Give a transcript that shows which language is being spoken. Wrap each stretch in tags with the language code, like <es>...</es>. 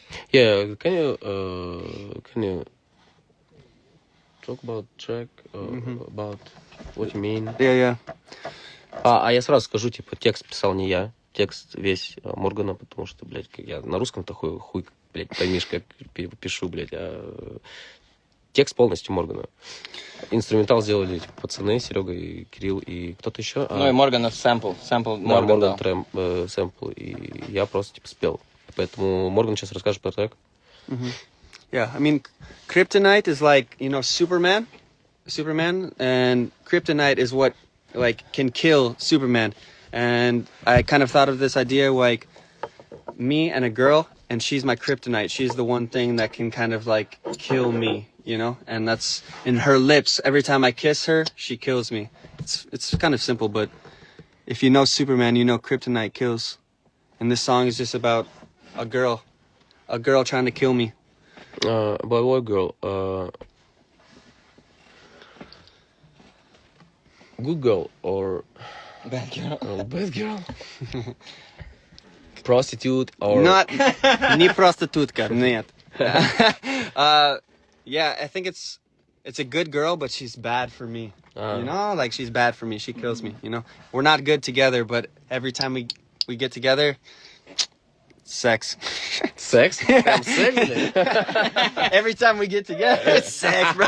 <en>Yeah, can you talk about track, about what you mean? Yeah.</en> <ru>А я сразу скажу, типа, текст писал не я, текст весь Моргана, потому что, блядь, я на русском такой хуй, блядь, поймишь, как пишу, блядь, а текст полностью Моргана. Инструментал сделали типа, пацаны, Серега и Кирилл, и кто-то еще. Ну и Морганов сэмпл Морган дал. Сэмпл, и я просто, типа, спел. Поэтому Морган сейчас расскажет про трек.</ru> <en>Yeah, I mean, kryptonite is like, you know, Superman, and kryptonite is what, like, can kill Superman. And I kind of thought of this idea, like, me and a girl, and she's my kryptonite. She's the one thing that can kind of, like, kill me, you know? And that's in her lips. Every time I kiss her, she kills me. It's kind of simple, but if you know Superman, you know kryptonite kills. And this song is just about a girl trying to kill me. Boy or girl? Good girl or Bad girl. bad girl? Prostitute or... Not</en> <ru>не проститутка, нет.</ru> <en>Yeah, I think it's a good girl, but she's bad for me. You know, like she's bad for me. She kills me. You know, we're not good together, but every time we get together, sex. Sex?</en> <ru>Прям секс, блядь?</ru> <en>Every time we get together, it's sex, bro.</en>